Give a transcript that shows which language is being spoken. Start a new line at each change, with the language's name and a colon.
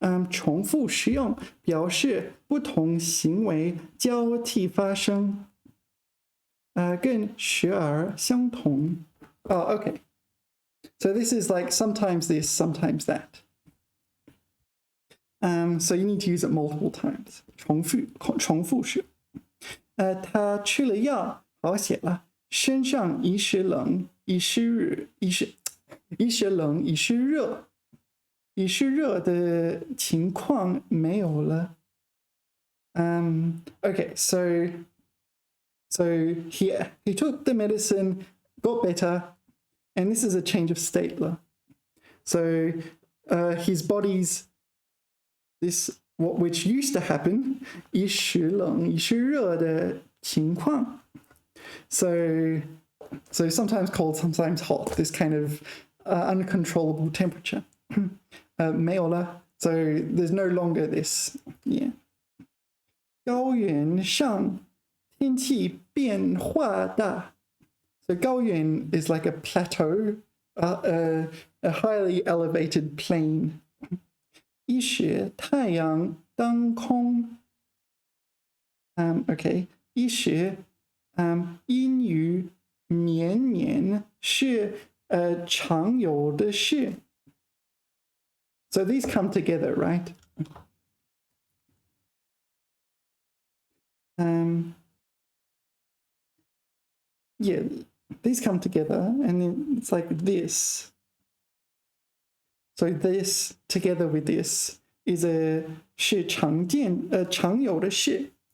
Chinese: 重复使用表示不同行为交替发生，跟时而相同。
English: Oh, okay. So this is like sometimes this, sometimes that. So you need to use it multiple times.
Chinese: 重复使用。他吃了药，好些了，身上一时冷，一时冷，一时热，一时热的情况没有了。
English: Okay, so he took the medicine, got better, and this is a change of state. So his body's which used to happen,
Chinese: 一时冷一时热的情况.
English: So sometimes cold, sometimes hot, this kind of uncontrollable temperature.
Chinese: 没有了,
English: so there's no longer this. Yeah.
Chinese: 高原上天气变化大.
English: So 高原 is like a plateau, a highly elevated plain.
Chinese: 一时太阳当空.
English: Okay.
Chinese: 一时阴雨绵绵是常有的事.
English: So these come together, right? Yeah, these come together, and then it's like this. So this together with this is a
Chinese: 是常有的事.